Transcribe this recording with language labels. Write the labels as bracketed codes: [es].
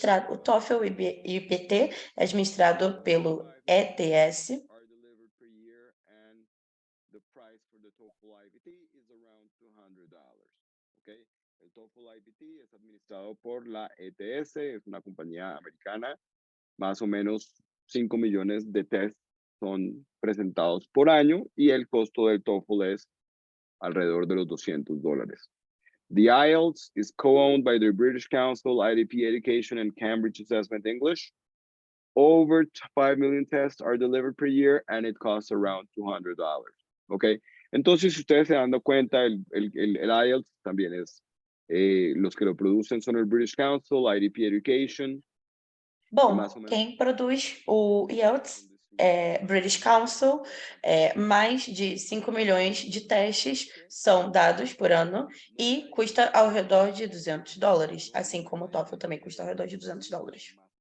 [pt] O TOEFL e o IPT é administrado pelo ETS. [en] Are delivered per year, and the price for the TOEFL IPT is around $200. [es] Okay, el TOEFL IPT es administrado por la ETS, es una compañía americana. Más o menos 5 millones de tests son presentados por año y el costo del TOEFL es alrededor de los $200. [en] The IELTS is co-owned by the British Council, IDP Education, and Cambridge Assessment English. Over 5 million tests are delivered per year, and it costs around $200. Okay. [es] Entonces, si ustedes se dan cuenta, el IELTS también es, los que lo producen son el British Council, IDP Education. [pt] Bom, quem produz o IELTS é British Council, mais de 5 milhões de testes são dados por ano e custa ao redor de $200, assim como o TOEFL também custa ao redor de $200.